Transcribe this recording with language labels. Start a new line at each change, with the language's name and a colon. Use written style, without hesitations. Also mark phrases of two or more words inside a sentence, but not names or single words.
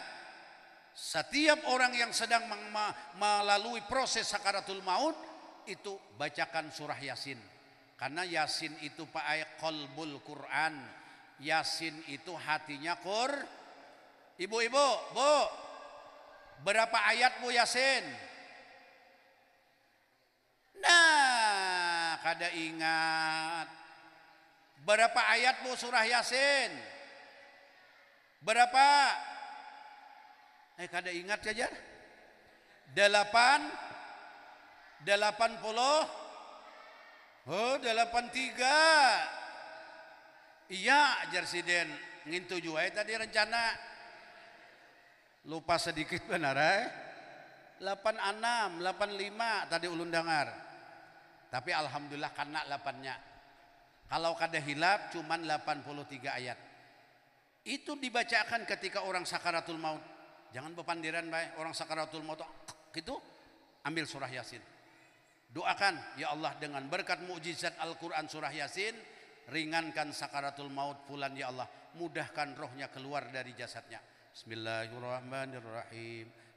Banjar: Setiap orang yang sedang melalui proses sakaratul maut itu bacakan surah Yasin. Karena Yasin itu Pak ayat
Arabic: qalbul Quran.
Banjar: Yasin itu hatinya Ibu-ibu, Bu, berapa ayat Bu Yasin? Nah, kada ingat. Berapa ayat Bu surah Yasin? Berapa? Kada ingat saja. 80. Oh, 83. Iya, Jersiden ngintu juga tadi rencana. Lupa sedikit benar 86, 85 tadi ulun dengar. Tapi alhamdulillah kena 8-nya. Kalau kada hilap cuman 83 ayat. Itu dibacakan ketika orang sakaratul maut. Jangan bepandiran baik orang sakaratul maut gitu, ambil surah Yasin. Doakan,
Arabic: ya Allah,
Banjar: dengan berkat mukjizat Al-Quran surah Yasin, ringankan sakaratul maut fulan
Arabic: ya Allah,
Banjar: mudahkan rohnya keluar dari jasadnya. Bismillahirrahmanirrahim.